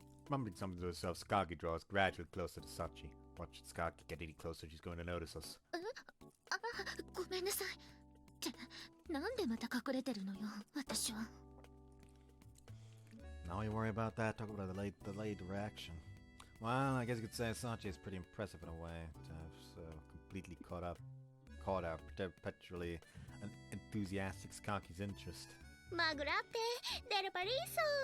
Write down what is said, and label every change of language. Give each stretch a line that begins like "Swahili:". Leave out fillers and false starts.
English: Mumbling something to herself, Skaki draws gradually closer to Sachi. Watch Skaki get any closer, she's going to notice us.
Japanese: あ、ごめんなさい。ってなんでまた隠れてるのよ、私は。
English: Now you worry about that, talk about the delayed reaction. Well, I guess you could say Sachi is pretty impressive in a way, to have so completely caught out perpetually an enthusiastic Skaki's interest.
Japanese: マグラってデルパリーソ